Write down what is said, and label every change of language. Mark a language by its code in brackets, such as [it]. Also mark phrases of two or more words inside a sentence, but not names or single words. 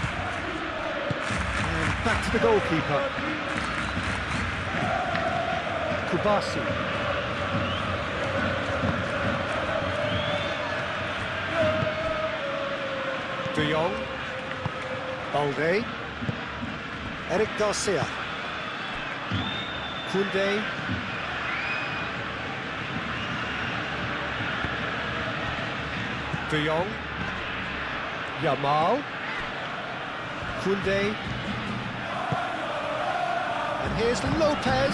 [en] And back to the goalkeeper. Kubasi. De Jong. Balde. Eric Garcia. Koundé. De Jong. Yamal. Koundé. And here's Lopez.